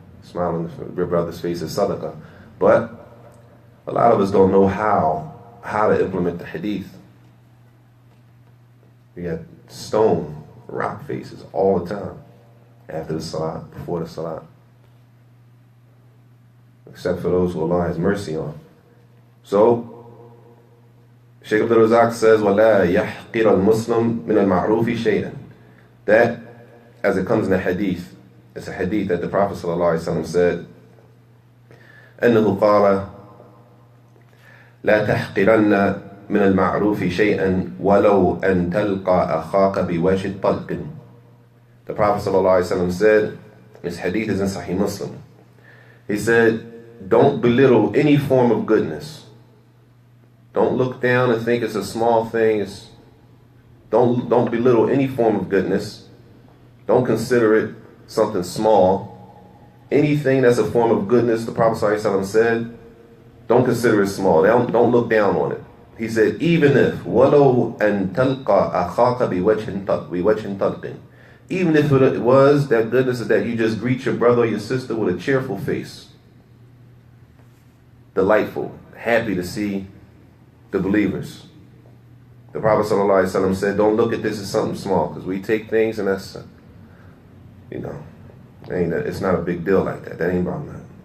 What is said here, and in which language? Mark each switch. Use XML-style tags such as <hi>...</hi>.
<en>Smiling in your brother's face is sadaqah. But a lot of us don't know how to implement the hadith. We got stone, rock faces all the time. After the salat, before the salat. except for those who Allah has mercy on. So, Shaykh Abdul Razak says,</en> <ar>وَلَا يَحْقِرَ الْمُسْلِمْ مِنَ الْمَعْرُوفِ شَيْئًا.</ar> <en>That, as it comes in the hadith, it's a hadith that the Prophet ﷺ said,</en> <ar>أنه قال لا تحقرن من المعروف شيئا ولو أن تلقى أخاك بوجه طلق.</ar> <en>The Prophet ﷺ said, this hadith is in Sahih Muslim, he said, don't belittle any form of goodness. Don't look down and think it's a small thing. Don't belittle any form of goodness. Don't consider it something small. Anything that's a form of goodness, the Prophet ﷺ said, don't consider it small. Don't look down on it. He said, even if</en> <ar>وَلَوْ أَن تَلْقَى أَخَاكَ بِوَجْهٍ طَلْقٍ.</ar> <en>Even if it was that goodness is that you just greet your brother or your sister with a cheerful face. Delightful, happy to see the believers. The Prophet ﷺ said, don't look at this as something small, because we take things and that's, it's not a big deal like that. That ain't about nothing.</en>